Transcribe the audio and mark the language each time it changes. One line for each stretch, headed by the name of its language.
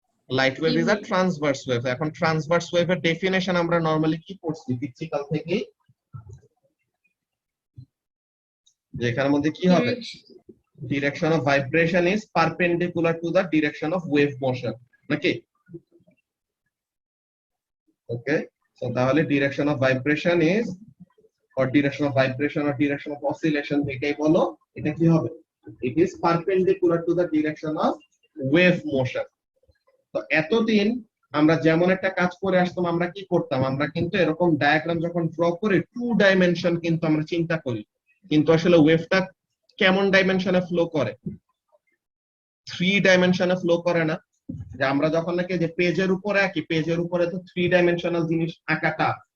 English: Light wave is a transverse wave.
Bangla: এখন transverse ওয়েভের definition আমরা নরমালি কি পড়ছি ফিজিক্যাল থেকে, যে এখানের মধ্যে কি হবে,
English: direction of vibration is perpendicular to the direction of wave motion,
Bangla: নাকি? ওকে, সো তাহলে
English: direction of vibration is, or direction of vibration or direction of oscillation
Bangla: যেটাই বলো, এটা কি হবে?
English: It is perpendicular to the direction of wave motion.
Bangla: তো এতদিন আমরা যেমন একটা কাজ করে আসতাম, আমরা কি করতাম, আমরা কিন্তু এরকম ডায়াগ্রাম যখন ড্র করি টু ডাইমেনশন কিন্তু আমরা চিন্তা করি, কিন্তু আসলে ওয়েভটা কেমন ডাইমেনশনে ফ্লো করে? থ্রি ডাইমেনশনে ফ্লো করে না? যে আমরা যখন নাকি যে পেজের উপরে আঁকি, পেজের উপরে তো থ্রি ডাইমেনশনাল জিনিস আঁকাটা।